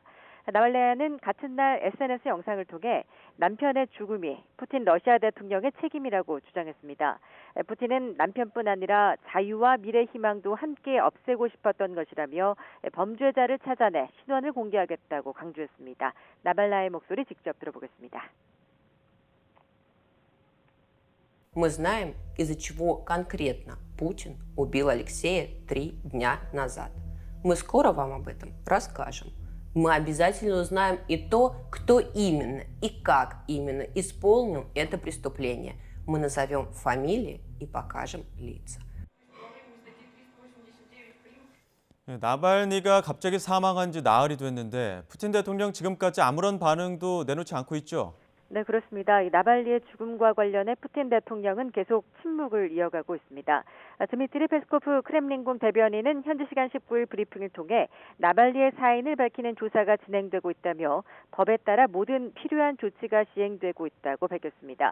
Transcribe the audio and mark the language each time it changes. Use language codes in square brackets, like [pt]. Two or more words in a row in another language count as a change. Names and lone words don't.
[ko] 나발나야는 같은 날 SNS 영상을 통해 남편의 죽음이 푸틴 러시아 대통령의 책임이라고 주장했습니다. 푸틴은 남편뿐 아니라 자유와 미래 희망도 함께 없애고 싶었던 것이라며 범죄자를 찾아내 신원을 공개하겠다고 강조했습니다. 나발나야의 목소리 직접 들어보겠습니다. [ru] Мы знаем, из-за чего конкретно Путин убил Алексея 3 дня назад. Мы скоро вам об этом расскажем. Мы обязательно узнаем и то, кто именно и как именно исполнил это преступление. Мы назовем фамилии и покажем лица. [ko] 나발니가 갑자기 사망한 지 나흘이 됐는데 푸틴 대통령 지금까지 아무런 반응도 내놓지 않고 있죠. 네, 그렇습니다. 이 나발니의 죽음과 관련해 푸틴 대통령은 계속 침묵을 이어가고 있습니다. 드미트리 페스코프 크렘린궁 대변인은 현지 시간 19일 브리핑을 통해 나발니의 사인을 밝히는 조사가 진행되고 있다며 법에 따라 모든 필요한 조치가 시행되고 있다고 밝혔습니다.